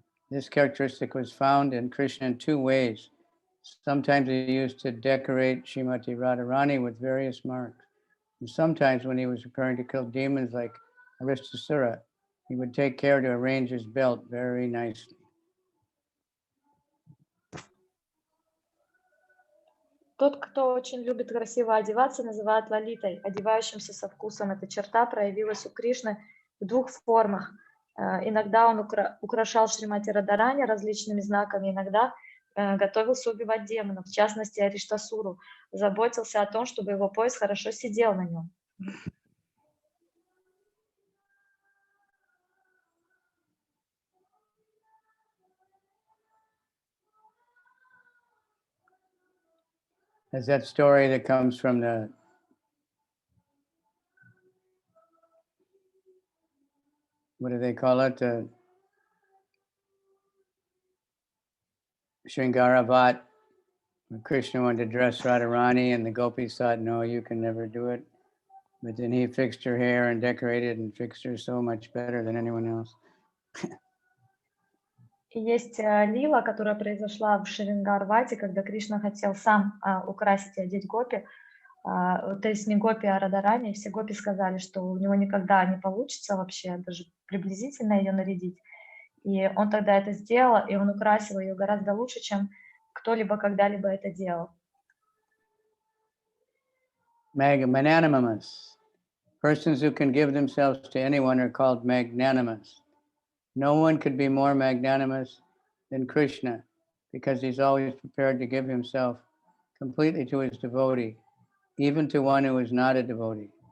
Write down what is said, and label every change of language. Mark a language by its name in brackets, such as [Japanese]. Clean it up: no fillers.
[English] This characteristic was found in Krishna in two ways. Sometimes he used to decorate Srimati Radharani with various marks. And sometimes when he was preparing to kill demons like Aristasura, he would take care to arrange his belt very nicely. [Russian] Тот, кто очень любит красиво одеваться, называют лалитой, одевающимся со вкусом. Эта черта проявилась у Кришны в двух формах. Иногда он украшал Шримати Радharani различными знаками, иногда готовился убивать демонов, в частности Ариштасуру, заботился о том, чтобы его пояс хорошо сидел на нем. [English] There's that story that comes from the what do they call it? Shringaravat. Krishna wanted to dress Radharani, and the gopis thought, no, you can never do it. But then he fixed her hair and decorated and fixed her so much better than anyone else. [Russian] И есть лила, которая произошла в Шрингарвате, когда Кришна хотел сам украсить и одеть гопи. То есть не гопи, а Радharani. Все гопи сказали, что у него никогда не получится вообще даже приблизительно ее нарядить. И он тогда это сделал, и он украсил ее гораздо лучше, чем кто-либо когда-либо это делал. [English] magnanimous. Persons who can give themselves to anyone are called magnanimous. No one could be more magnanimous than Krishna, because he's always prepared to give himself completely to his devotee, even to one who is not a devotee.